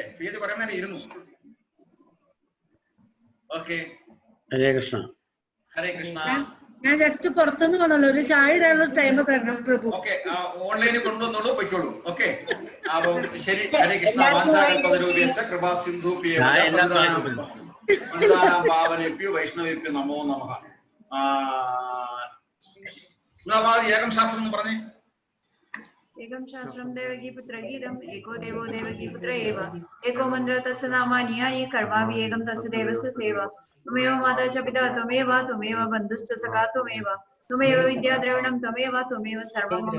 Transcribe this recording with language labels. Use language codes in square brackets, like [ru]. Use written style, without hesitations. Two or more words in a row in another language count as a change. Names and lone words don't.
[ml] പ്രിയാജി കുറെ നേരം ഇരുന്നു. ഓക്കെ, [sa] ഹരേ കൃഷ്ണ. ഹരേ കൃഷ്ണ. [ml] ഞാൻ ജസ്റ്റ് പുറത്തുനിന്ന് വന്നല്ലോ, ഒരു ചായ ഇടാനുള്ള ടൈം തരണം പ്രഭു. ഓക്കെ, ഓൺലൈനിൽ കൊണ്ടുവന്നോളൂ, പൊയ്ക്കോളൂ. ഓക്കെ, അപ്പൊ ശരി. [sa] ഹരേ കൃഷ്ണ. വാഞ്ചാകൽപതരൂപേച്ഛ കൃപാ സിന്ധൂഭ്യോ പാവനേഭ്യോ വൈഷ്ണവേഭ്യോ നമോ നമഃ. [ml] ഏകം ശാസ്ത്രം എന്ന് പറഞ്ഞേ. [sa] एकं शास्त्रं देवकीपुत्रगीतम् एको देवो देवकीपुत्र एव एको मन्त्र तस्य नामानि यानि कर्माभि एकं तस्य देवस्य सेवा त्वमेव माता च पिता त्वमेव त्वमेव बन्धुश्च सखा त्वमेव त्वमेव विद्या द्रविणं त्वमेव त्वमेव सर्वं मम